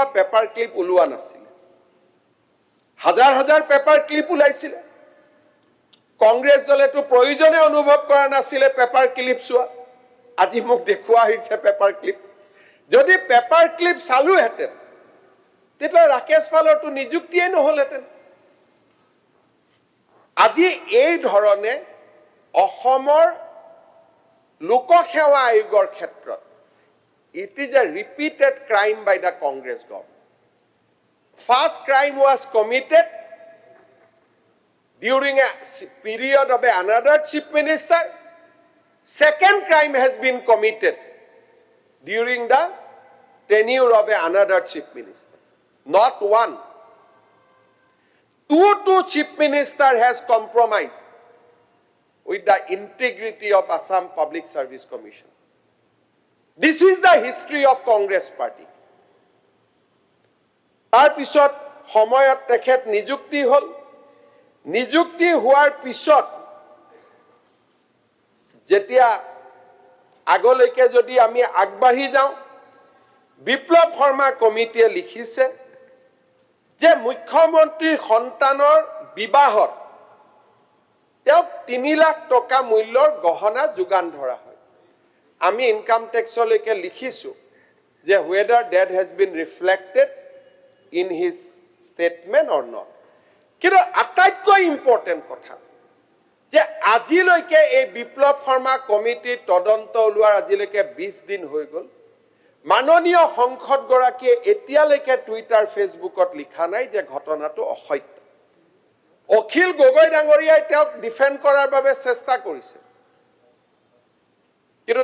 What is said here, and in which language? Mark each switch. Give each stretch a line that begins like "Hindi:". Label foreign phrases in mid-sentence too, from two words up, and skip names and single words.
English: paper clip
Assamese: ওলোৱা নাছিল হাজাৰ হাজাৰ
English: paper clip
Assamese: ওলাইছিল কংগ্ৰেছ দলেতো প্ৰয়োজনে অনুভৱ কৰা নাছিল
English: paper clip
Assamese: চোৱা আজি মোক দেখুৱা হৈছে
English: paper clip
Assamese: যদি
English: paper clip
Assamese: চালু হেতেন তেতিয়া ৰাকেশ পালৰটো নিযুক্তিয়ে নহলহেতেন আজি এই ধৰণে অসমৰ লোকসেৱা আয়োগৰ ক্ষেত্ৰত
English: it is a repeated crime by the Congress government. First crime was committed during a period of another chief minister. Second crime has been committed during the tenure of another chief minister. Not one. Two chief minister has compromised with the integrity of Assam Public Service Commission. This is the history of Congress party.
Assamese: তাৰ পিছত সময়ত তেখেত নিযুক্তি হল নিযুক্তি হোৱাৰ পিছত যেতিয়া আগলৈকে যদি আমি আগবাঢ়ি যাওঁ বিপ্লৱ শৰ্মা কমিটিয়ে লিখিছে যে মুখ্যমন্ত্ৰীৰ সন্তানৰ বিবাহত তেওঁক 3 লাখ টকা মূল্যৰ গহনা যোগান ধৰা হয় আমি ইনকাম টেক্সলৈকে লিখিছো যে
English: whether that has been reflected in his statement or not
Assamese: কিন্তু আটাইতকৈ ইম্পৰ্টেন্ট কথা যে আজিলৈকে এই বিপ্লৱ শৰ্মা কমিটিৰ তদন্ত ওলোৱাৰ আজিলৈকে 20 দিন হৈ গ'ল মাননীয় সংসদগৰাকীয়ে এতিয়ালৈকে টুইটাৰ ফেচবুকত লিখা নাই যে ঘটনাটো অসত্য অখিল গগৈ ডাঙৰীয়াই তেওঁক ডিফেণ্ড কৰাৰ বাবে চেষ্টা কৰিছে কিন্তু